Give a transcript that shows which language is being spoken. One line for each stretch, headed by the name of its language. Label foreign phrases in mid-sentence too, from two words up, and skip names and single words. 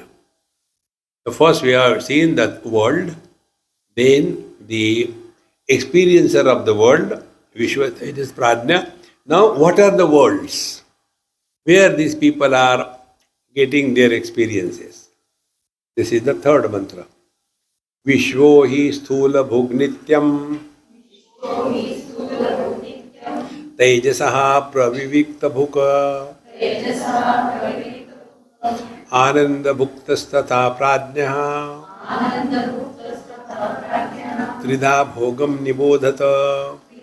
English: The first we have seen the world, then the experiencer of the world, Vishwa, Tejas, Pradya. Now, what are the worlds? Where these people are getting their experiences? This is the third mantra.
Sanskrit: विश्वो हि स्थूल भुङ्नित्यं तैजसः प्रविविक्त भुक् आनन्द भुक्तस्तथा प्राज्ञः त्रिधा भोगं निबोधत.